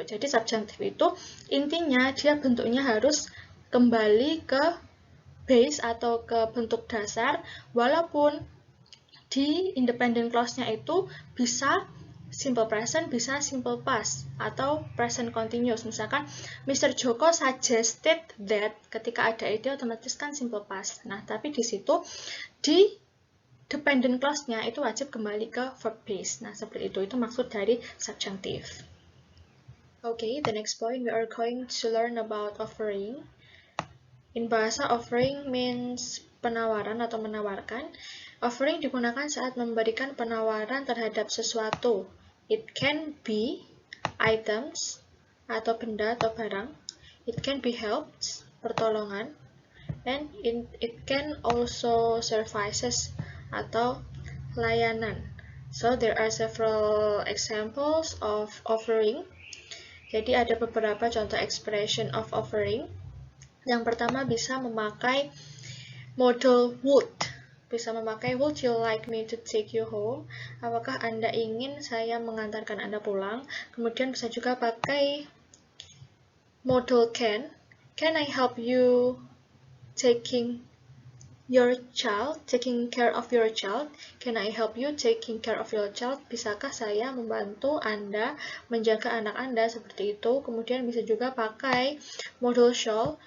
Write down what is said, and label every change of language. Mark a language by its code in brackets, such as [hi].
[id] Jadi subjunctive itu intinya dia bentuknya harus kembali ke base atau ke bentuk dasar, walaupun di independent clause-nya itu bisa simple present, bisa simple past, atau present continuous. Misalkan, [en] Mr. Joko suggested that, [id] ketika ada ide otomatis kan simple past. Nah, tapi di situ, di dependent clause-nya itu wajib kembali ke verb base. Nah, seperti itu maksud dari subjunctive. [en] Okay, the next point we are going to learn about offering. In bahasa, offering means [id] penawaran atau menawarkan. Offering digunakan saat memberikan penawaran terhadap sesuatu. [en] It can be items [id] atau benda atau barang. [en] It can be helps, pertolongan. And it can also services [id] atau layanan. [en] So there are several examples of offering. [id] Jadi ada beberapa contoh expression of offering. Yang pertama bisa memakai modal would. Bisa memakai [en] would you like me to take you home? [id] Apakah Anda ingin saya mengantarkan Anda pulang? Kemudian bisa juga pakai modal can. [en] Can I help you taking care of your child? Can I help you taking care of your child? [id] Bisakah saya membantu Anda menjaga anak Anda? Seperti itu. Kemudian bisa juga pakai modal shall.